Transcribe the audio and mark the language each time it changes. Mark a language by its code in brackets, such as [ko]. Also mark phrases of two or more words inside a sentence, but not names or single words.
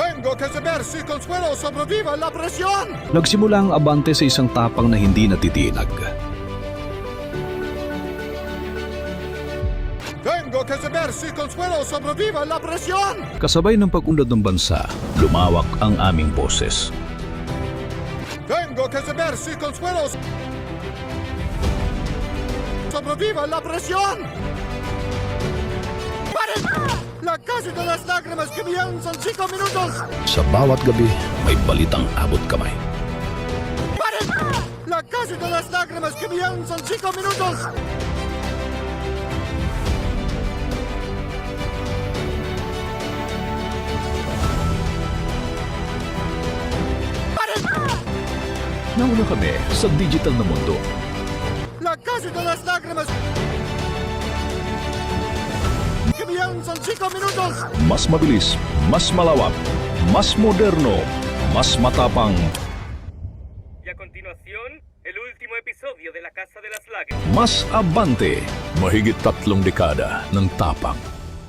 [es] Tengo que saber si Consuelo sobrevive la presión. [tl] Nagsimula ang abante sa isang tapang na hindi natitinag. [es] Tengo que saber si Consuelo sobrevive la presión. [tl] Kasabay ng pag-unlad ng bansa, lumawak ang aming boses. [es] Tengo que saber si Consuelo sobrevive la presión. ¡Paren! La casa de las lágrimas comienzan 5 minutos. [tl] Sa bawat gabi, may balitang abot kamay. [es] ¡Paren! La casa de las lágrimas comienzan 5 minutos. ¡Paren! [tl] Nauna kami sa digital na mundo. [es] La casa de las lágrimas comienzan 5 minutos. [tl] Mas mabilis, mas malawak, mas moderno, mas matapang, [es] Y a continuación, el último episodio de La Casa de las Lágrimas. [tl] mas abante. Mahigit 3 dekada ng tapang